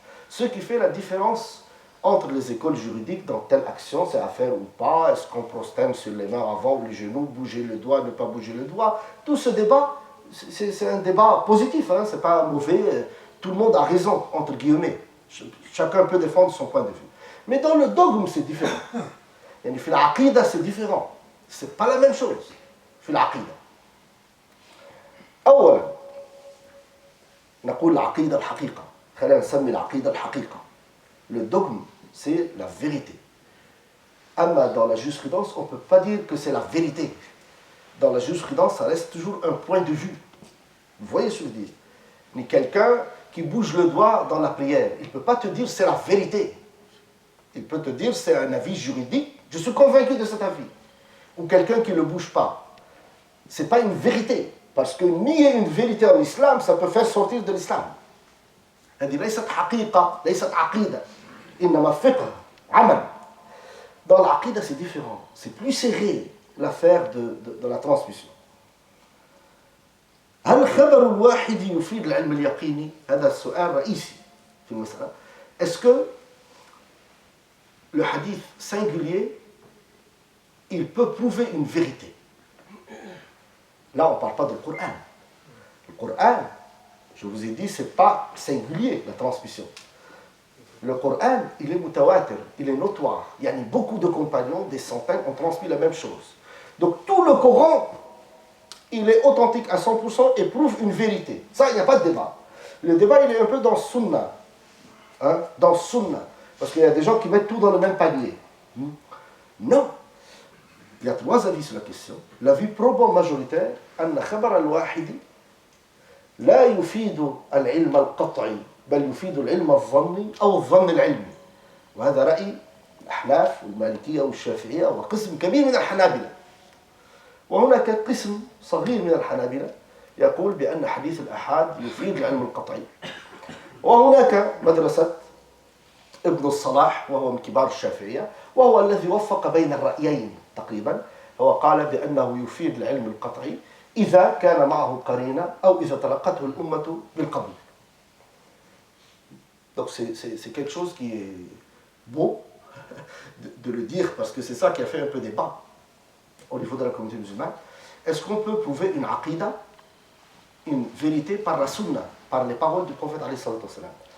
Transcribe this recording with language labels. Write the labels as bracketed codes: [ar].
[fr] Ce qui fait la différence entre les écoles juridiques dans telle action, c'est à faire ou pas, est-ce qu'on prosterne sur les mains avant ou les genoux, bouger le doigt, ne pas bouger le doigt. Tout ce débat, c'est un débat positif, hein, c'est pas mauvais. Tout le monde a raison, entre guillemets. Chacun peut défendre son point de vue. Mais dans le dogme, c'est différent. [ar] يعني في العقيدة [fr] c'est différent. C'est pas la même chose. [ar] في العقيدة. أولا نقول العقيدة الحقيقة. خلينا نسمي العقيدة الحقيقة. [fr] Le dogme, c'est la vérité. [ar] أما [fr] dans la jurisprudence, on ne peut pas dire que c'est la vérité. Dans la jurisprudence, ça reste toujours un point de vue. Vous voyez ce que je dis? Mais quelqu'un qui bouge le doigt dans la prière, il ne peut pas te dire c'est la vérité. Il peut te dire c'est un avis juridique, je suis convaincu de cet avis. Ou quelqu'un qui ne le bouge pas. Ce n'est pas une vérité. Parce que nier une vérité en islam, ça peut faire sortir de l'islam. [ar] هذه ليست حقيقة, ليست عقيدة. إنما فقه, عمل. [fr] Dans l'aqida, c'est différent. C'est plus serré, l'affaire de la transmission. [ar] هل الخبر الواحد يفيد العلم اليقيني؟ هذا السؤال رئيسي في المسألة. [fr] Est-ce que le hadith singulier, il peut prouver une vérité? Là, on ne parle pas du Coran. Le Coran, je vous ai dit, ce n'est pas singulier, la transmission. Le Coran, il est mutawatir, il est notoire. Il y a beaucoup de compagnons, des centaines, ont transmis la même chose. Donc tout le Coran, il est authentique à 100% et prouve une vérité. Ça, il n'y a pas de débat. Le débat, il est un peu dans Sunna. Hein, dans Sunna. Parce qu'il y a des gens qui mettent tout dans le même panier. Non. Il y a 3 avis sur la question. L'avis probant majoritaire, [ar] أن خبر الواحد لا يفيد العلم القطعي بل يفيد العلم الظني أو الظن العلمي. وهذا رأي الأحناف والمالكية والشافعية وقسم كبير من الحنابلة. وهناك قسم صغير من الحنابلة يقول بأن حديث الآحاد يفيد العلم القطعي. وهناك مدرسة ابن الصلاح وهو من كبار الشافعية وهو الذي وفق بين الرأيين تقريبا. هو قال بأنه يفيد العلم القطعي إذا كان معه قرينة أو إذا تلقته الأمة بالقبول. [fr] Donc c'est quelque chose qui est beau de le dire parce que c'est ça qui a fait un peu débat au niveau de la communauté musulmane. Est-ce qu'on peut prouver une aqidah, une vérité par la sunna, par les paroles du prophète alayhi salatu wassalam?